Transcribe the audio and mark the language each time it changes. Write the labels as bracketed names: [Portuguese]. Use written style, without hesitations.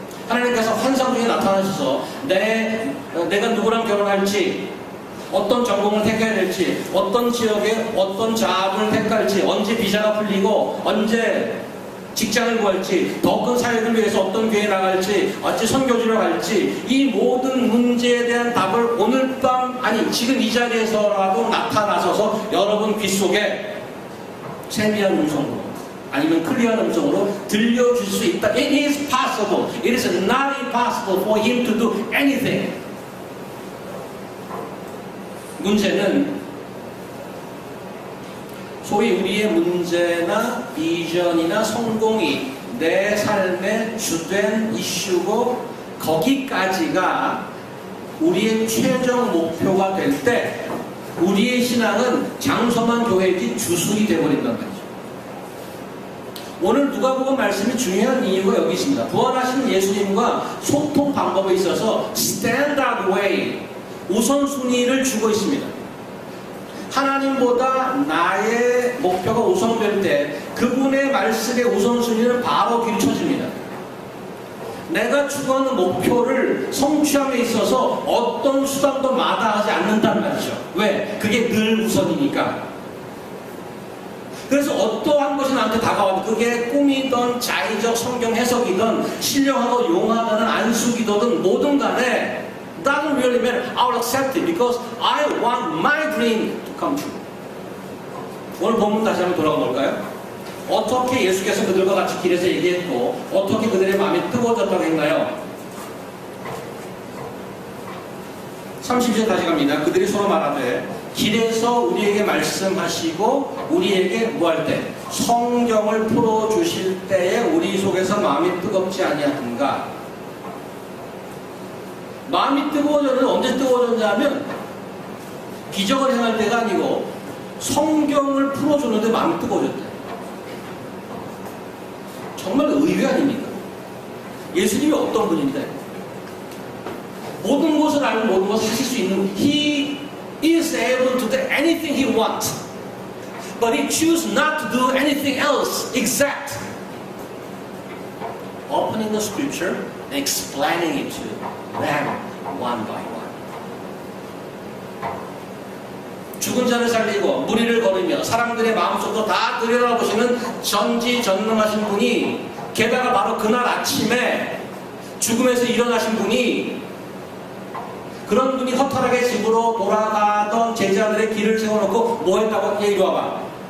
[Korean] 하나님께서 환상 중에 나타나셔서 내가 누구랑 결혼할지, 어떤 전공을 택해야 될지, 어떤 지역에 어떤 자문을 택할지, 언제 비자가 풀리고 언제 직장을 구할지, 더 큰 사역을 위해서 어떤 교회에 나갈지, 어찌 선교지로 갈지, 이 모든 문제에 대한 답을 오늘 밤, 아니 지금 이 자리에서라도 나타나셔서 여러분 귓속에 세미한 음성으로 아니면 클리어한 음성으로 들려줄 수 있다. [English] It is possible. It is not impossible for him to do anything. [Korean] 문제는 소위 우리의 문제나 비전이나 성공이 내 삶의 주된 이슈고 거기까지가 우리의 최종 목표가 될 때 우리의 신앙은 장소만 교회이지 주술이 되어버린단 말이죠. 오늘 누가복음 말씀이 중요한 이유가 여기 있습니다. 부활하신 예수님과 소통 방법에 있어서 스탠다드 웨이, 우선순위를 주고 있습니다. 하나님보다 나의 목표가 우선될 때 그분의 말씀의 우선순위는 바로 뒤로 쳐집니다. 내가 추구하는 목표를 성취함에 있어서 어떤 수단도 마다하지 않는단 말이죠. 왜? 그게 늘 우선이니까. 그래서 어떠한 것이 나한테 다가와도 그게 꿈이든 자의적 성경 해석이든 신령하고 용하다는 안수기도든 뭐든 간에 [English] doesn't really matter. I will accept it because I want my dream to come true. [Korean] 오늘 본문 다시 한번 돌아가 볼까요? 어떻게 예수께서 그들과 같이 길에서 얘기했고 어떻게 그들의 마음이 뜨거워졌다고 했나요? 30절 다시 갑니다. 그들이 서로 말하되 길에서 우리에게 말씀하시고 우리에게 뭐 할 때? 성경을 풀어주실 때에 우리 속에서 마음이 뜨겁지 아니하던가. 마음이 뜨거워졌는데 언제 뜨거워졌냐면 기적을 행할 때가 아니고 성경을 풀어줬는데 마음이 뜨거워졌대. 정말 의외 아닙니까? 예수님이 어떤 분인데 모든 것을 알고 모든 것을 하실 수 있는 [English] He is able to do anything He wants, but He chooses not to do anything else except opening the scripture and explaining it to them one by one. [Korean] 죽은 자를 살리고 무리를 걸으며 사람들의 마음속도 다 들여다보시는 전지전능하신 분이, 게다가 바로 그날 아침에 죽음에서 일어나신 분이, 그런 분이 허탈하게 집으로 돌아가던 제자들의 길을 세워놓고 뭐 했다고? 이리 와봐.